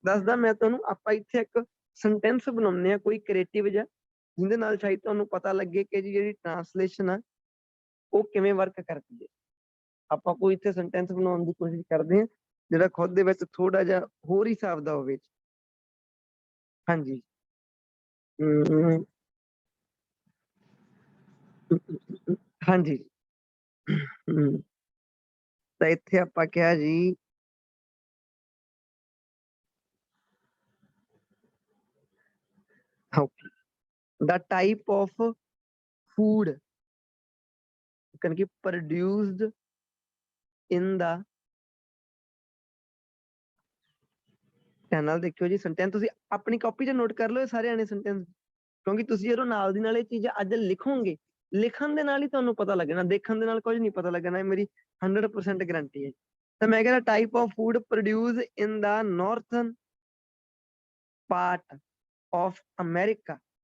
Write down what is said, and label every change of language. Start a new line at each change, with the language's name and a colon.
Punjabi: ਦੱਸਦਾ ਮੈਂ ਤੁਹਾਨੂੰ, ਆਪਾਂ ਇੱਥੇ ਇੱਕ ਸੈਂਟੈਂਸ ਬਣਾਉਂਦੇ ਆ ਕੋਈ ਕ੍ਰੀਏਟਿਵ ਜਿਹਾ, ਜਿਹਦੇ ਨਾਲ ਸ਼ਾਇਦ ਤੁਹਾਨੂੰ ਪਤਾ ਲੱਗੇ ਕਿ ਜੀ ਜਿਹੜੀ ਟਰਾਂਸਲੇਸ਼ਨ ਆ ਉਹ ਕਿਵੇਂ ਵਰਕ ਕਰਦੀ ਹੈ। ਆਪਾਂ ਕੋਈ ਇੱਥੇ ਸੈਂਟੈਂਸ ਬਣਾਉਣ ਦੀ ਕੋਸ਼ਿਸ਼ ਕਰਦੇ ਹਾਂ ਜਿਹੜਾ ਖੁਦ ਦੇ ਵਿੱਚ ਥੋੜਾ ਜਿਹਾ ਹੋਰ ਹੀ ਹਿਸਾਬ ਦਾ ਹੋਵੇ। ਹਾਂਜੀ, ਹਾਂਜੀ, ਤਾਂ ਇੱਥੇ ਆਪਾਂ ਕਿਹਾ ਜੀ
English: the type of food can be produced in the
Punjabi: channel. ਦੇਖਿਓ ਜੀ ਸੈਂਟੈਂਸ ਤੁਸੀਂ ਆਪਣੀ ਕਾਪੀ 'ਚ ਨੋਟ ਕਰ ਲਓ ਸਾਰੇ ਆਣੇ ਸੈਂਟੈਂਸ, ਕਿਉਂਕਿ ਤੁਸੀਂ ਜਦੋਂ ਨਾਲ ਦੀ ਨਾਲ ਇਹ ਚੀਜ਼ ਅੱਜ ਲਿਖੋਗੇ ਲਿਖਣ ਦੇ ਨਾਲ ਹੀ ਤੁਹਾਨੂੰ ਪਤਾ ਲੱਗਣਾ, ਦੇਖਣ ਦੇ ਨਾਲ ਕੁਝ ਨਹੀਂ ਪਤਾ ਲੱਗਣਾ, ਇਹ ਮੇਰੀ 100% ਗਰੰਟੀ ਹੈ। ਤਾਂ ਮੈਂ ਕਹਿੰਦਾ
English: Type of food produce in the northern part of America.